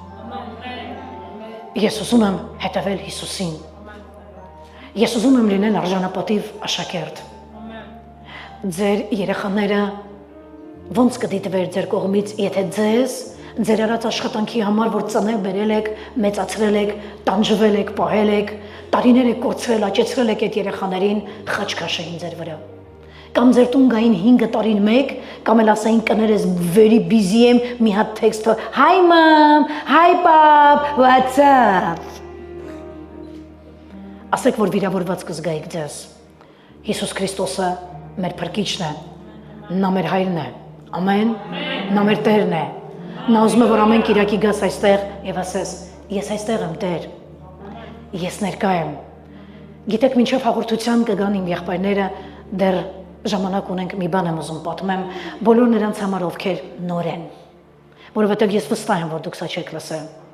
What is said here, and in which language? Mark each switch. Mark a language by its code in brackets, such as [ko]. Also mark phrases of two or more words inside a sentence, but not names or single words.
[hy] Ես ուզում եմ հետևել Հիսուսին։ Ես ուզում եմ լինել արժանապատիվ աշակերտ։ Ձեր երեխաները ոնց կդիտվեր ձեր կողմից, եթե ձեր արած աշխատանքի համար, որ ծնել բերել եք, մեծացրել եք, տանջվել եք, պահել եք, տարիներ եք կորցրել, աճեցրել եք այդ երեխաներին, խաչ քաշեին ձեր վրա։ Կամ ձեր տուն գային 5 տարին մեկ, կամ էլ ասային կներես [en] very busy [hy] եմ, մի հատ տեքստը, [en] hi mom, hi pap, what's up։ [hy] Ասեք, որ վիրավորված կզգայիք ձեզ։ Հիսուս Քրիստոսը մեր փրկիչն է, նա մեր հայրն է, ամեն, նա մեր Տերն է։ Նա ուզում է, որ ամեն կիրակի գաս այստեղ եւ ասես, ես այստեղ եմ Տեր, ես ներկա եմ։ Գիտեք, մինչև հաղորդության կգան իմ եղբայրները, դեռ ժամանակ ունենք, մի բան եմ ուզում պատմեմ, բոլոր նրանց համար ովքեր նոր են, որովհետեւ ես վստահ եմ, որ դուք սա չեք լսել։